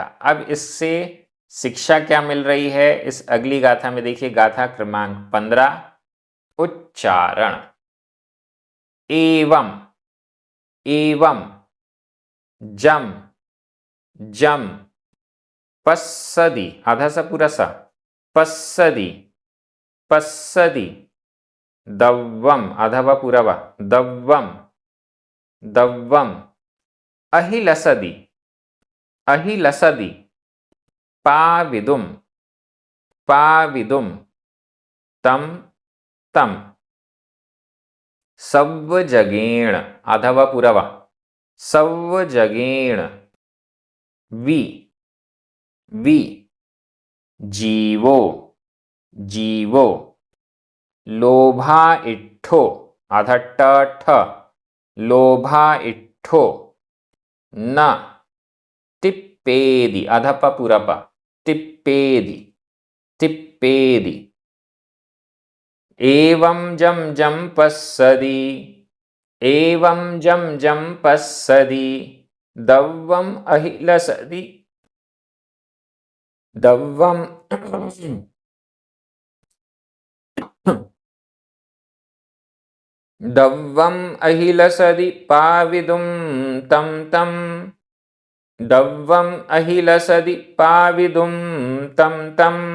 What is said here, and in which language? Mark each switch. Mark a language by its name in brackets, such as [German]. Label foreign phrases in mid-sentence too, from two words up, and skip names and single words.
[Hindi] अब इससे शिक्षा क्या मिल रही है, इस अगली गाथा में देखिए। गाथा क्रमांक 15, उच्चारण। [Prakrit languages] एवं, एवं, जम, जम, पस्सदी, [Hindi] आधा सा पूरा सा, [Prakrit languages] पस्सदी, पस्सदी, दव्वम, [Hindi] आधा वा पूरा वा, [Prakrit languages] दव्वम, दव्वम, अहिलसदी, अहिलसदी, पाविदुम, पाविदुम, तम, तम, सव्वजगेण, [Hindi] आधा वा पूरा वा, [Prakrit languages] सव्वजगेण वि वि जीवो जीवो लोभा इट्ठो, [Hindi] आधा ट ठ, [Prakrit languages] लोभा इट्ठो न तिप्पेदि, [Hindi] आधा प पूरा प, [Prakrit languages] तिप्पेदि तिप्पेदि एवं जम जम पस्सदि, एवं जम जम पस्सदि दव्वम अहिलसदि, दव्वम दव्वम अहिलसदि पाविदुम तम तम, दव्वम अहिलसदि पाविदुम तम तम